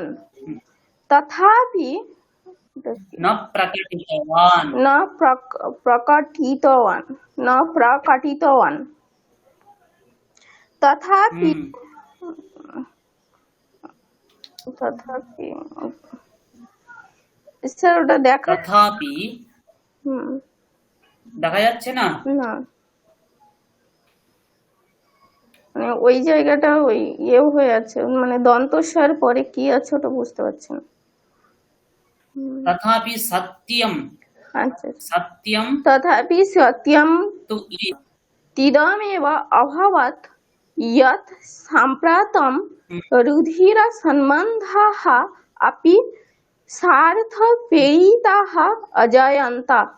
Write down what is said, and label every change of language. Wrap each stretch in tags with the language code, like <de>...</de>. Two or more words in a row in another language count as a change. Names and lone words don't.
<sa>तथापि न प्रकटितवान्। न प्रकटितवान् तथापि तथापि</sa> <bn>স্যার ওটা দেখা</bn> <sa>तथापि হুম</sa> <bn>দেখা যাচ্ছে না? না মানে ওই জায়গাটা ওই ইয়েও হয়ে আছে মানে দন্তস্বর পরে কি আছে ওটা বুঝতে পারছি না</bn> <sa>तथापि सत्यम</sa> <bn>আচ্ছা</bn> <sa>सत्यम तथापि सत्यं तु तिदमेव अभवत् यत् साम्प्रतं रुधिरसम्बन्धाः अपि स्वार्थप्रेरिताः अजायन्त</sa>